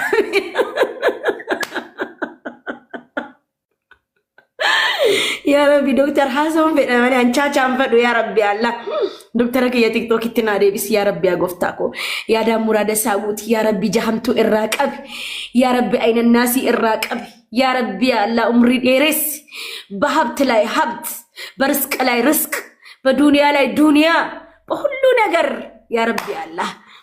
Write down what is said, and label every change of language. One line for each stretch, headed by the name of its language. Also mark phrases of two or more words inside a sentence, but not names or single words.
Oromo: yaa rabbi doktor hasoon fedhamanii anchaachaan fedhu yaa rabbi Allah doktara kiyya tiktokitti naa deebisi yaa rabbi agooftaa koo yaada muraada isaa guuti yaa rabbi jahamtuu irraa qabi yaa rabbi aynannaasii irraa qabi yaa rabbi Allah umrii dheeressi
Amharic: በሀብት ላይ ሀብት በርስቅ ላይ ርስቅ በዱንያ ላይ ዱንያ በሁሉ ነገር
Oromo: ያ rabbi Allah